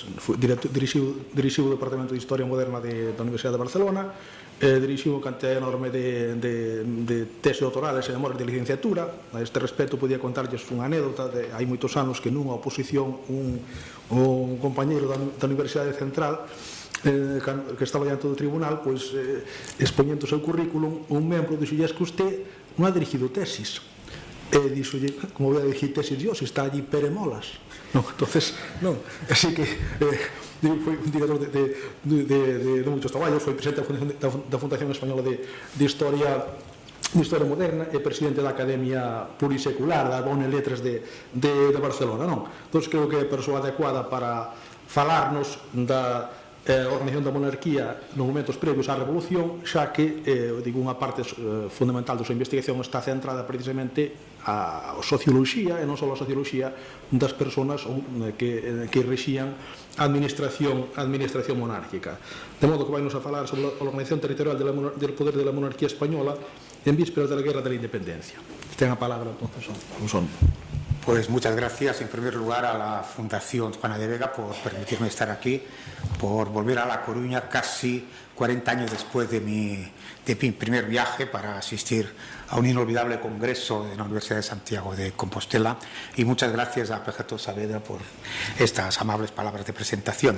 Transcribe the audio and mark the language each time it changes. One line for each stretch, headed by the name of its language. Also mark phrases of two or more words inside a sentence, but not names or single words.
Galician: Dirixiu o Departamento de Historia Moderna da Universidade de Barcelona, dirixiu unha cantidad enorme de teses doutorales e memorias de licenciatura. A este respecto podía contarlles unha anécdota de hai moitos anos que nunha oposición un compañeiro da Universidade Central que estaba diante do tribunal, expoñendo o seu currículum, un membro dixolle:
Spanish: "Es que usted non ha dirigido tesis".
Galician: E dixolle:
Spanish: "Como voy a dirigir tesis yo, se está allí Peremolas?"
Galician: Entonces, así que foi un director de moitos traballos, foi presidente da Fundación Española de Historia Moderna e presidente da Academia Plurisecular da Bonne Lettres de Barcelona. Entón, creo que é a persoa adecuada para falarnos da organización da monarquía nos momentos previos á Revolución, xa que unha parte fundamental da súa investigación está centrada precisamente a socioloxía, e non só a socioloxía das persoas que rexían a administración monárquica. De modo que vai nos a falar sobre a organización territorial
Spanish: del poder de la monarquía española en vísperas de la Guerra de la Independencia.
Galician: Ten a palabra, entonces, son.
Spanish: Pues muchas gracias en primer lugar a la Fundación Juana de Vega por permitirme estar aquí, por volver a La Coruña casi 40 años después de mi primer viaje para asistir a un inolvidable congreso de la Universidad de Santiago de Compostela, y muchas gracias a Pejato Saavedra por estas amables palabras de presentación.